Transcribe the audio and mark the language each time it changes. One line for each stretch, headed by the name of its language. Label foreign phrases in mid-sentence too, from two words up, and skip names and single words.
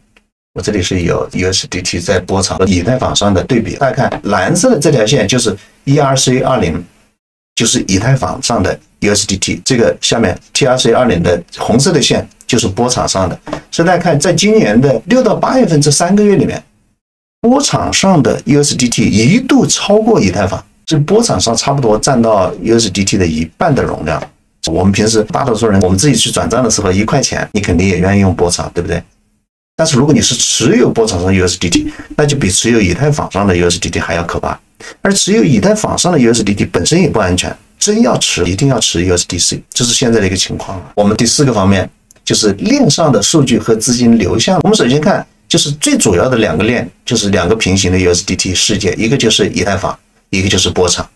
Chinese: 我這裡是有 USDT 在波場和以太坊上的對比，大家看藍色的這條線就是 ERC20， 就是以太坊上的 USDT， 這個下面 TRC20 的紅色的線就是波場上的。所以大家看，在今年的6到8月份這3個月裡面，波場上的 USDT 一度超過以太坊，所以波場上差不多佔到 USDT 的1半的容量。我們平時大多數人，我們自己去轉賬的時候，1塊錢你肯定也願意用波場，對不對？但是如果你是持有波場上 USDT，那就比持有以太坊上的 USDT 還要可怕。而持有以太坊上的 USDT 本身也不安全，真要持一定要持 USDC， 这是現在的一個情況。我們第4個方面就是鏈上的數據和資金流向。我們首先看就是最主要的2個鏈，就是2個平行的 USDT 世界，一個就是以太坊，一個就是波場。